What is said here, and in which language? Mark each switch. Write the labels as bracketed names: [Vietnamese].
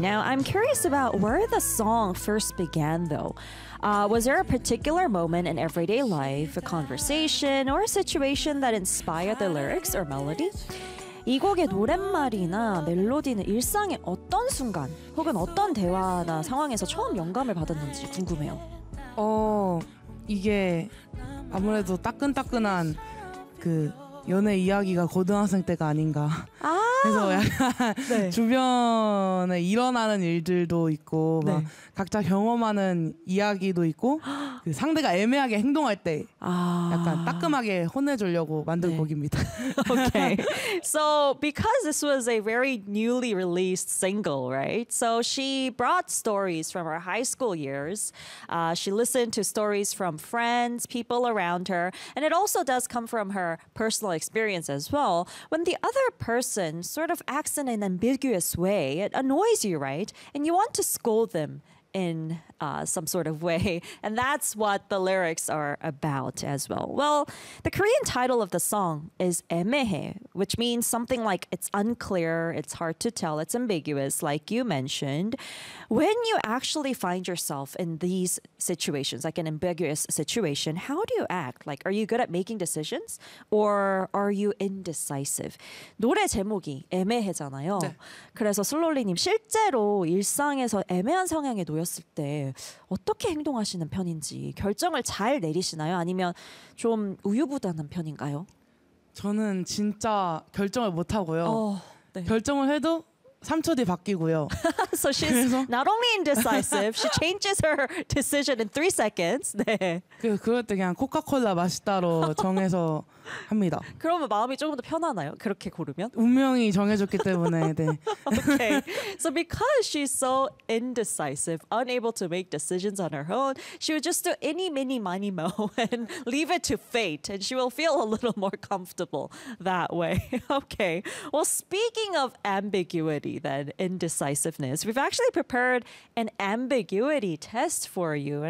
[English] Now, I'm curious about where the song first began, though. Was there a particular moment in everyday life, a conversation, or a situation that inspired the lyrics or melody? [Korean] 이 곡의 노랫말이나 멜로디는 일상의 어떤 순간 혹은 어떤 대화나 상황에서 처음 영감을 받았는지 궁금해요. 이게 아무래도 따끈따끈한 그 연애 이야기가 고등학생 때가 아닌가. 아~ 그래서 약간 네. 주변에 일어나는 일들도 있고 네. 막 각자 경험하는 이야기도 있고 그 상대가 애매하게 행동할 때 아~ 약간 따끔하게 혼내주려고 만든 네. 곡입니다. [English] Okay. So because this was a very newly released single, right? So she brought stories from her high school years. She listened to stories from friends, people around her, and it also does come from her personal experience as well. When the other person sort of acts in an ambiguous way, it annoys you, right? And you want to scold them in some sort of way. And that's what the lyrics are about as well. Well, the Korean title of the song is 애매해, which means something like it's unclear, it's hard to tell, it's ambiguous, like you mentioned. When you actually find yourself in these situations, like an ambiguous situation, how do you act? Like, are you good at making decisions? Or are you indecisive? [Korean] 노래 제목이 애매해잖아요. 네. 그래서 슬롤리님, 실제로 일상에서 애매한 성향에 놓여 했을 때 어떻게 행동하시는 편인지 결정을 잘 내리시나요? 아니면 좀 우유부단한 편인가요? 저는 진짜 결정을 못 하고요. 네. 결정을 해도 3초 뒤 바뀌고요. [English] So she's [Korean] 그래서? [English] Not only indecisive, she changes her decision in 3 seconds. [Korean] 네. 그럴 때 그냥 코카콜라 맛있다로 정해서 합니다. 그러면 마음이 조금 더 편하나요? 그렇게 고르면? 운명이 정해졌기 때문에, 네. [English] Okay. So because she's so indecisive, unable to make decisions on her own, she would just do any, mini, miny, mo and leave it to fate. And she will feel a little more comfortable that way. Okay. Well, speaking of ambiguity, then, indecisiveness, we've actually prepared an ambiguity test for you.